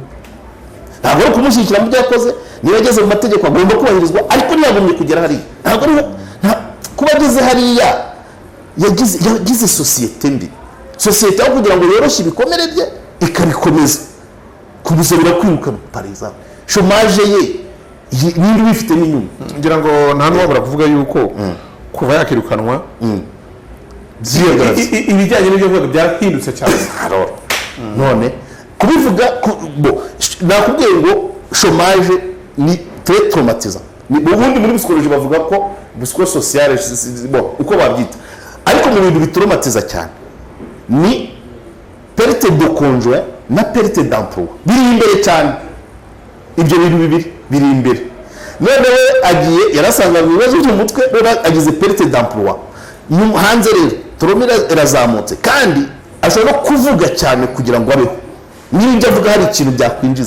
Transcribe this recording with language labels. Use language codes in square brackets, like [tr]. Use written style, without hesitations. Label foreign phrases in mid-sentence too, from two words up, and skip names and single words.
[rw] Ntabwo ari kumushyikira mu byo yakoze niba ageze mu mategeko agomba kubahirizwa ariko ntiyagomye kugera hariya ntabwo ari kubageze hariya yagize societe mbi societe aho kugira ngo yoroshye ibikomere bye ikabikomeza kubuzabira kwirukana [fr] par exemple chômage [rw] ye nindi bifite n'inyungu. Ngira ngo nta n'uwabura kuvuga yuko kuva yakirukanwa ibijyanye n'ibyo bivuga byarahindutse cyane. None kubivuga nakubwiye ngo chômage ni [fr] très traumatisant [rw] ubundi muri psychologie bavuga ko psychosocial uko babyita, ariko mu bintu bitraumatiza cyane ni [fr] perte de conjoint [rw] na [fr] perte d'emploi, [rw] biri imbere cyane. Ibyo bintu bibiri biri imbere. None we agiye yarasanga mu bibazo by'umutwe, agize [fr] perte d'emploi. [rw] Hanze rero trauma irazamutse kandi ashobora kuvuga cyane kugira ngo abeho. Niba ibyo avuga hari ikintu byakwinjiza.